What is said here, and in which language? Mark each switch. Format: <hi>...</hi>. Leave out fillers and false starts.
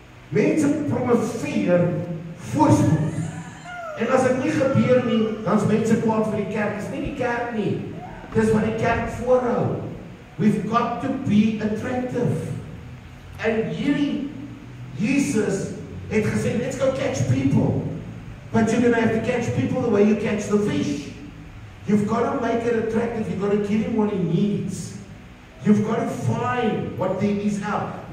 <af>Mense promoveer voorspoed. En as dit nie gebeur nie, dan is mense kwaad vir die kerk. Dis nie die kerk nie. Dis wat die kerk voorhou.</af> <en>We've got to be attractive.</en> <af>En hierdie Jesus het gesê,</af> <en>let's go catch people. But you're going to have to catch people the way you catch the fish. You've got to make it attractive. You've got to give him what he needs. You've got to find what there is out.</en>